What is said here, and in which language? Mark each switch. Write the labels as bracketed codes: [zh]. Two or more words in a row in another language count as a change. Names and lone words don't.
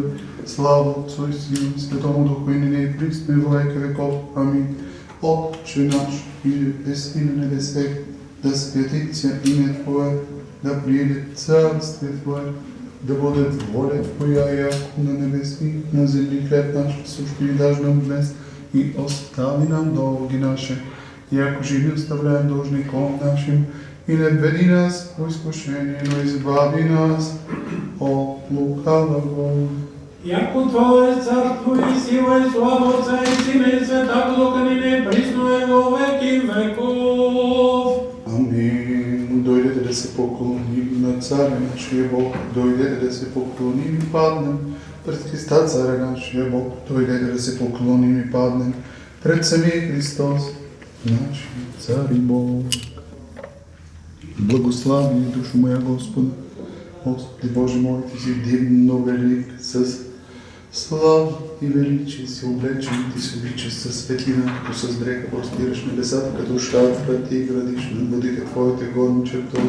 [cu] Слава Отцу и Сыну и Святому Духу, и ныне и присно во веки веков. Аминь. Отче наш, иже еси на небесах, да святится имя Твое, да приедет царствие Твое, да будет воля Твоя, яко на небесах, на земле хлеб наш насущный дашь нам днес, и остави нам долги наши, яко же мы оставляем должником нашим, и не введи нас в искушение, но избави нас от лукавого. Яко Твое царство и сила и слава Отца и Сына и Святаго Духа, ныне и присно и во веки веков. Амин. [bg] Дойдете да се поклоним на Царя нашия Бог, дойдете да се поклоним и паднем пред Христа Царя нашия Бог, дойдете да се поклоним и паднем пред самия Христос, нашия Цар и Бог. [cu] Благослави душу моя Господа, Господи Боже мой, [bg] Ти си дивно велик, с слава и величие си облечен, Ти си обличаш със светлина, като с дреха простираш небесата, като шатра Ти градиш над водите Твоите горни чертози.